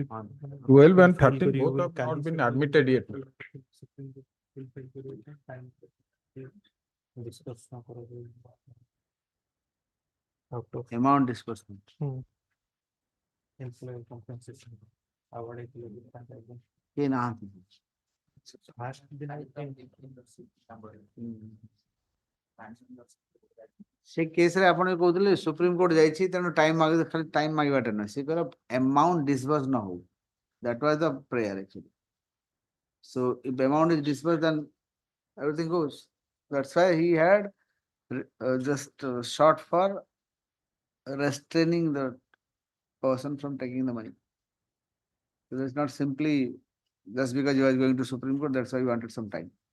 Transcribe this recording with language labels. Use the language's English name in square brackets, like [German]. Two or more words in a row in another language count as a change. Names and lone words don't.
[English] 12 and 13 both have not been admitted yet. Amount disbursement. Employee compensation. Awarded to the [Odia] Ke na ସେ କେସରେ ଆପଣ କହୁଥିଲେ ସୁପ୍ରିମ କୋର୍ଟ ଯାଇଛି ତେଣୁ ଖାଲି ଟାଇମ ମାଗିବାଟା ନୁହେଁ ସେ କହିଲା [English] amount disbursed [Odia] ନ ହଉ. [English] That was the prayer actually. So if amount is disbursed, then everything goes. That's why he had just short for restraining the person from taking the money. So it's not simply just because you are going to Supreme Court, that's why you wanted some time.